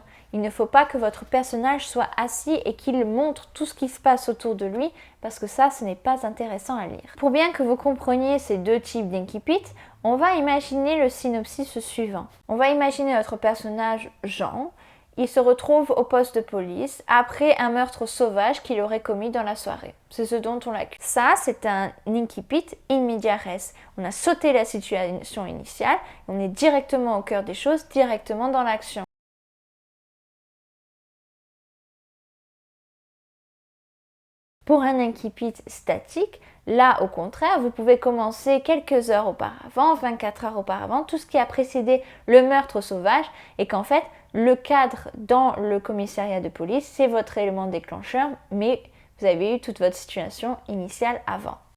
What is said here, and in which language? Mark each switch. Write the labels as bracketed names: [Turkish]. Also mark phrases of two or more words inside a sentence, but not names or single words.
[French] Il ne faut pas que votre personnage soit assis et qu'il montre tout ce qui se passe autour de lui, parce que ça, ce n'est pas intéressant à lire. Pour bien que vous compreniez ces deux types d'incipit, on va imaginer le synopsis suivant. On va imaginer notre personnage Jean. Il se retrouve au poste de police après un meurtre sauvage qu'il aurait commis dans la soirée. C'est ce dont on l'accuse. Ça, c'est un incipit [Latin] in media res. [French] On a sauté la situation initiale, on est directement au cœur des choses, directement dans l'action. Pour un incipit statique, là au contraire, vous pouvez commencer quelques heures auparavant, 24 heures auparavant, tout ce qui a précédé le meurtre sauvage et qu'en fait, le cadre dans le commissariat de police, c'est votre élément déclencheur, mais vous avez eu toute votre situation initiale avant.